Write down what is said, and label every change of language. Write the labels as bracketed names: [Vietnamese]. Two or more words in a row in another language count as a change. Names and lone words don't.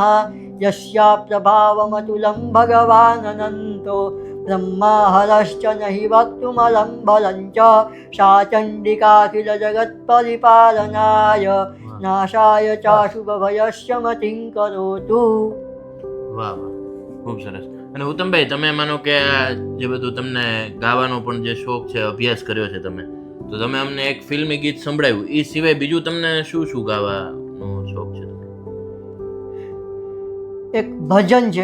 [Sanskrit] यस्या प्रभावमतुलं भगवान् अनन्तो ब्रह्माहरश्च नहि वक्तुमलं बलं च सा चण्डिकाखिल जगत्परिपालनाय नाशाय चाशुभभयस्य मतिं करोतु. [Gujarati] વાહ વાહ, ખૂબ સરસ. અને ઉત્તમભાઈ, તમે માનો કે આ જે બધું તમને ગાવાનો પણ જે શોખ છે, અભ્યાસ કર્યો છે તમે, તો તમે અમને એક ફિલ્મી ગીત સંભળાવ્યું, એ સિવાય બીજું તમને શું શું ગાવાનો શોખ છે? એક ભજન છે,